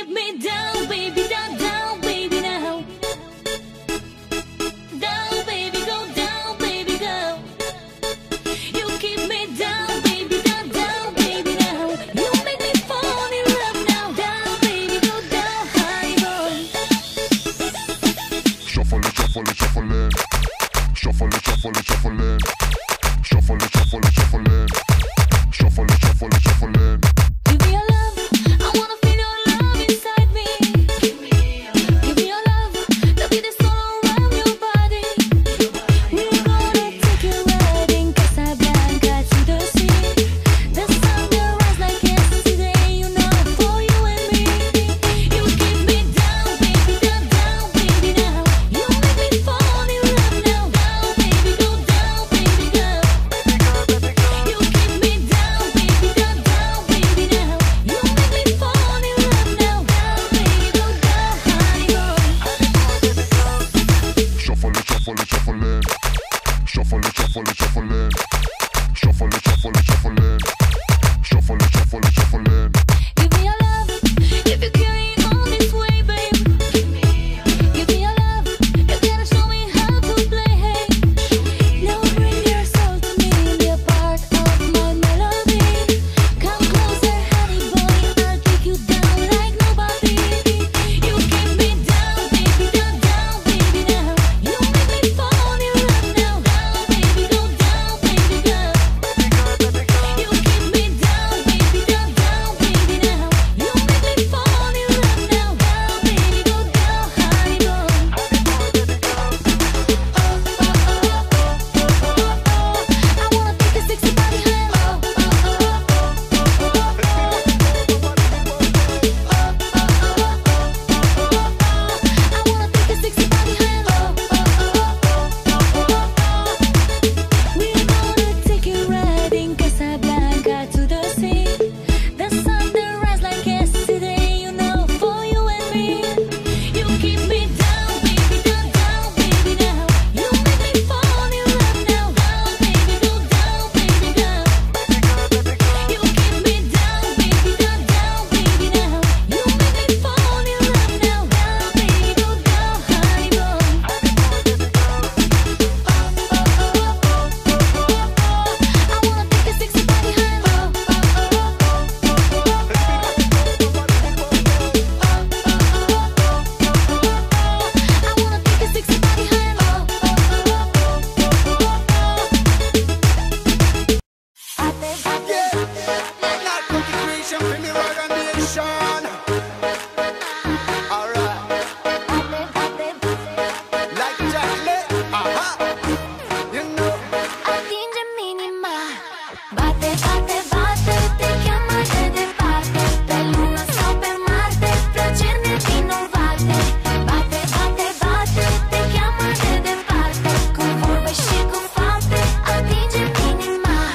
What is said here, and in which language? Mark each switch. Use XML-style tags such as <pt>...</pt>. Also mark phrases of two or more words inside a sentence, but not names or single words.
<en>down, baby, down, down, baby, now. Down, baby, go down, baby, go. You keep me down, baby, down, down, baby, now. You make me fall in love now. Down, baby, go down, honey boy. Shuffle it, shuffle it, shuffle it. Shuffle it, shuffle it, shuffle it. Shuffle it, shuffle it, shuffle it. Shuffle it, shuffle it, shuffle it. Give me your love, I wanna feel your love inside me. Give me your love, the beat is all around your body. We're gonna take you riding Casablanca to the sea. The sun will rise like yesterday, you know, for you and me. You keep me down, baby, down, down, baby, now. You make me fall in love now. Down, baby, go down, baby, go. You keep me down, baby, down, down, baby, now. You make me fall in love now. Down, baby, go down, honey boy. Shuffle it, shuffle it, shuffle it. Shuffle it, shuffle it, shuffle it. Shuffle it, shuffle it, shuffle it. Shuffle it, shuffle it, shuffle it. Give me your love, if you carry on this way, babe. Give me your love, you gotta show me how to play. Hey, now bring your soul to me, be a part of my melody. Come closer, honey boy, I'll take you down like nobody. You keep me down, baby, down, down, baby, now. You make me fall in love now. Down, baby, go down, baby, go. You keep me down, baby, down, down, baby, now. You make me fall in love now. Down, baby, go down, honey boy. I wanna take a sexy body home. I wanna take a sexy body home. We're gonna take you riding Casablanca to the sea. The sun will rise like yesterday, you know, for you and me. You keep me down, baby, down, down, baby, now. You make me fall in love now. Down, baby, go down, baby, go. You keep me down, baby, down, down, baby, now. You make me fall in love now. Down, baby, go down, honey boy. I wanna take a sexy body home. I wanna take a sexy body home. Not concentration for me organization. Alright, like Jack Lee, you know.</en> <ro>Attingimi ma bate, bate, bate, te chiama de departe. Pe lună sau pe Marte, plăceri nevinovate. Bate, bate, bate, te cheamă de departe. Cu vorbe și cu fapte, atinge-mi inima.</ro>